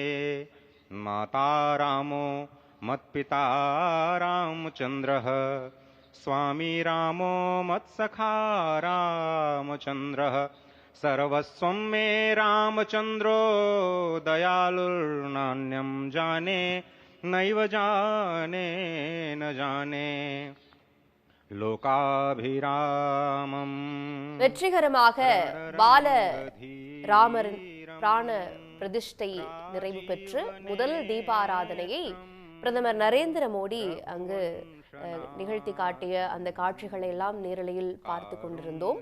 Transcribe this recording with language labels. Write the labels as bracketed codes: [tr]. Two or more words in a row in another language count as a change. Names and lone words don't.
[sa] माता रामो मत्पिता रामचंद्रः, स्वामी रामो मत्सखा रामचंद्रः, सर्वस्वं मे रामचंद्रो दयालुर्नान्यं जाने नैव जाने न जाने லோகாபிராமம். [ta] வெற்றிகரமாக பால ராமரின் பிராண பிரதிஷ்டை நிறைவு பெற்று முதல் தீபாராதனையை பிரதமர் நரேந்திர மோடி அங்கு நிகழ்த்தி காட்டிய அந்த காட்சிகளை எல்லாம் நேரலையில் பார்த்து கொண்டிருந்தோம்.